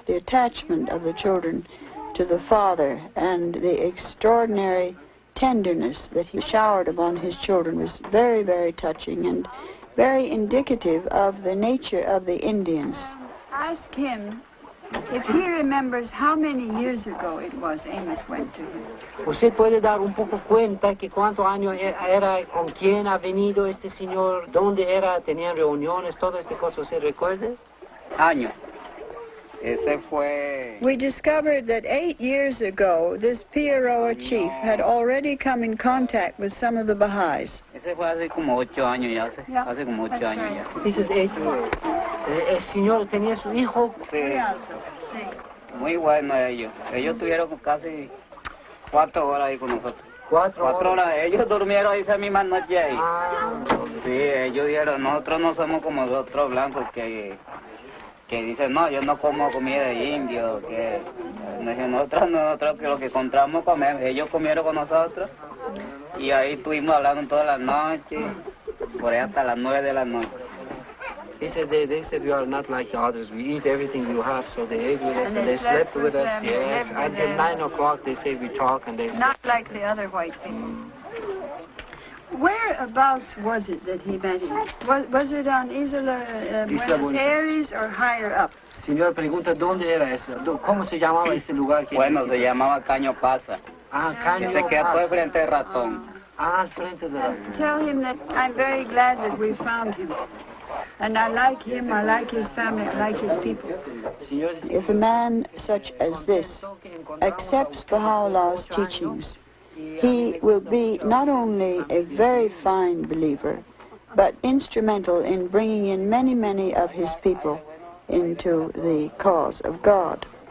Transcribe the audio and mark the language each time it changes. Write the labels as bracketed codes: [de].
[en] The attachment of the children to the father and the extraordinary tenderness that he showered upon his children was very, very touching and very indicative of the nature of the Indians. Ask him if he remembers how many years ago it was Amos went to him. [es] ¿Usted puede dar un poco cuenta que cuántos años era, con quién ha venido este señor, dónde era, tenían reuniones, todo este cosa, ¿se recuerda? Año. Ese fue... [en] We discovered that 8 years ago, this Piaroa chief had already come in contact with some of the Baha'is. [es] Ese fue hace como 8 años ya, hace como 8 años ya. [en] This is 8 years. [es] El señor tenía su hijo. Sí. Muy bueno ellos. Ellos tuvieron casi 4 horas ahí con nosotros. 4 horas. Ellos durmieron esa misma noche ahí. Sí, ellos dijeron, nosotros no somos como los otros blancos que dicen, no, yo no como comida de indio, que nosotros que lo que encontramos comemos. Ellos comieron con nosotros y ahí estuvimos hablando toda la noche, por ahí hasta las 9 de la noche. [en] They said we are not like the others. We eat everything you have, so they ate with us and they slept with us. Yes, until 9 o'clock they say we talk and they... Not like the other white people. Whereabouts was it that he met him? Was it on Isla Buenos Aires or higher up? [es] Señor, pregunta dónde era eso. ¿Cómo se llamaba ese lugar? Bueno, se llamaba Caño Pasa. Ah, Caño Pasa. Se queda todo frente del ratón. Ah, al frente del ratón. [en] Tell him that I'm very glad that we found him. And I like him, I like his family, I like his people. If a man such as this accepts Baha'u'llah's teachings, he will be not only a very fine believer, but instrumental in bringing in many, many of his people into the cause of God.